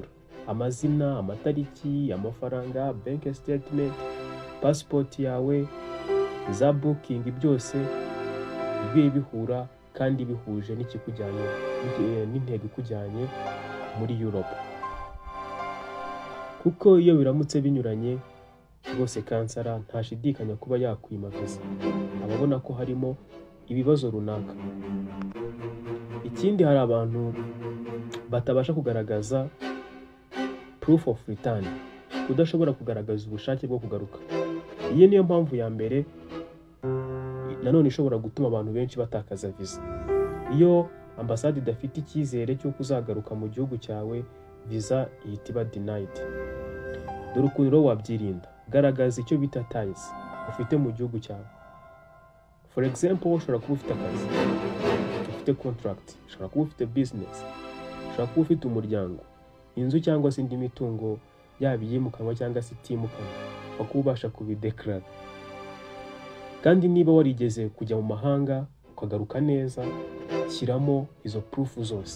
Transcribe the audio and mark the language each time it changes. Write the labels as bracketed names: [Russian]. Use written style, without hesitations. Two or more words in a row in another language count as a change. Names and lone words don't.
[Kinyarwanda] Amazina, amatariki, amafaranga, [English] bank statement, [Kinyarwanda] passport yawe, za booking, byose bibe bihura kandi bihuje n'ikikujyanye n'intego ikujyanye muri Europe. Kuko iyo biramutse binyuranye rwose kansara ntashidikanya kuba yakwima visa, ababona ko harimo ibibazo runaka. Ikindi, hari abantu batabasha kugaragaza [English] proof of return, [Kinyarwanda] kudashobora kugaragaza ubushake bwo kugaruka. Iyi niyo mpamvu ya mbere nanone ishobora gutuma abantu benshi batakaza visa. Iyo ambasade idafite icyizere cy'uko uzagaruka mu gihugu cyawe, visa ihita iba denied. Dore ukuntu rero wabyirinda: garagaza icyo bita ties ufite mu gihugu cyawe. [English] For example, [Kinyarwanda] ushobora kuba ufite akazi, ufite contract, ushobora kuba ufite business, ushobora kuba ufite umuryango, inzu cyangwa se indi mitungo, yaba iyimukanwa cyangwa se itimukanwa, kuba ubasha kubideclare. Kandi niba warigeze kujya mu mahanga ukagaruka neza, shyiramo izo proof zose.